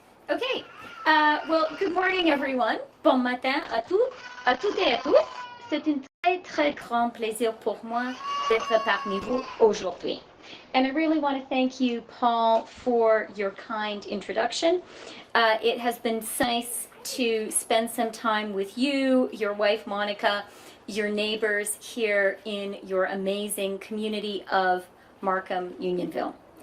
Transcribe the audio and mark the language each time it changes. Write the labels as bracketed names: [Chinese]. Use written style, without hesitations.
[English] Okay. Well, good morning, everyone. [French] Bon matin à toutes et à tous. C'est un très grand plaisir pour moi d'être parmi vous aujourd'hui. [English] And I really want to thank you, Paul, for your kind introduction. It has been so nice to spend some time with you, your wife, Monica, your neighbors here in your amazing community of Markham, Unionville.